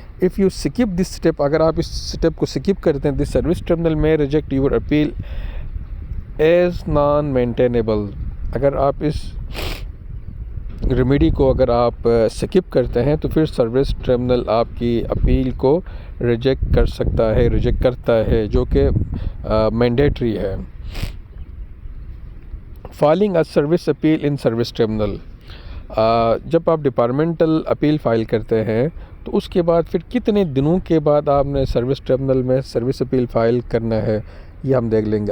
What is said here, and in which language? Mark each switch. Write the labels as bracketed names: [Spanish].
[English] if you skip this step, [Urdu] اگر آپ اس step کو سکپ کرتے ہیں، [English] This service tribunal میں reject your appeal as non maintainable. [Urdu] اگر آپ اس ریمیڈی کو اگر آپ سکپ کرتے ہیں تو پھر سروس ٹریبونل آپ کی اپیل کو ریجیکٹ کر سکتا ہے، ریجیکٹ کرتا ہے، جو کہ مینڈیٹری ہے. [English] Filing a service appeal in service tribunal. [Urdu] جب آپ ڈپارٹمنٹل اپیل فائل کرتے ہیں تو اس کے بعد پھر کتنے دنوں کے بعد آپ نے سروس ٹریبونل میں سروس اپیل فائل کرنا ہے یہ ہم دیکھ لیں گے.